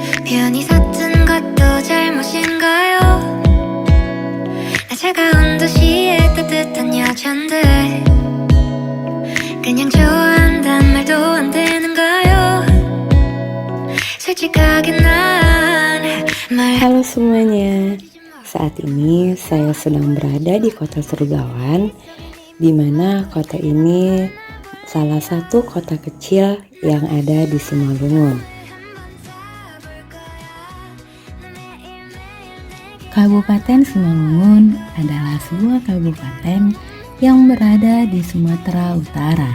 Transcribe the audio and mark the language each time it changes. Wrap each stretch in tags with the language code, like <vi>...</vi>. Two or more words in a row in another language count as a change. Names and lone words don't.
<ko>편히 섰은 것도 잘못인가요? 나 차가운 도시의 따뜻한 여잔데 그냥 좋아한단 말도 안 되는가요? 솔직하게 난</ko> <id>Halo semuanya, saat ini saya sedang berada di kota Surgawan, di mana kota ini salah satu kota kecil yang ada di Simalungun. Kabupaten Simalungun adalah sebuah kabupaten yang berada di Sumatera Utara.</id>